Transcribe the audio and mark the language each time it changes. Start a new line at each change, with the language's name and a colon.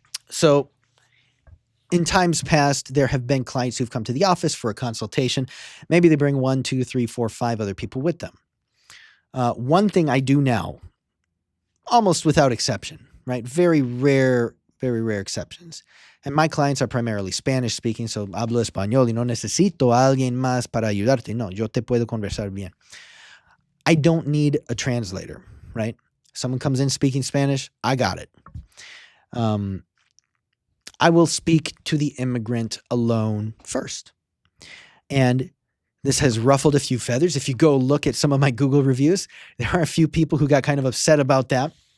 English: So in times past, there have been clients who've come to the office for a consultation. Maybe they bring 1, 2, 3, 4, 5 other people with them. One thing I do now, almost without exception, right? Very rare exceptions. And my clients are primarily Spanish speaking, so
Spanish: hablo español y no necesito a alguien más para ayudarte. No, yo te puedo conversar bien.
English: I don't need a translator, right? Someone comes in speaking Spanish, I got it. I will speak to the immigrant alone first. And this has ruffled a few feathers. If you go look at some of my Google reviews, there are a few people who got kind of upset about that.